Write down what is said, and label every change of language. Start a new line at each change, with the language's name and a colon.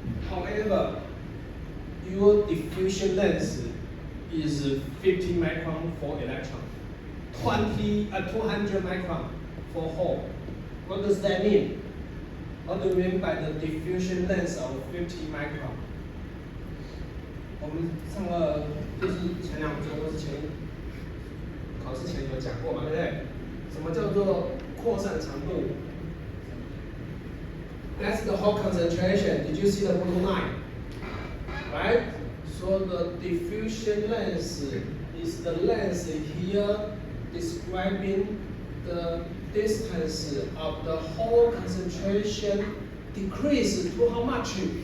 English: However, your diffusion length is 50 micron for electron, 200 micron for hole. What does that mean? What do you mean by the diffusion length of 50 micron?
Chinese: 我们上个就是前2周或是考试前有讲过嘛，对不对？什么叫做扩散长度 ？
English: That's the hole concentration. Did you see the blue line? Right? So the diffusion length is the length here describing the distance of the hole concentration decrease to how much?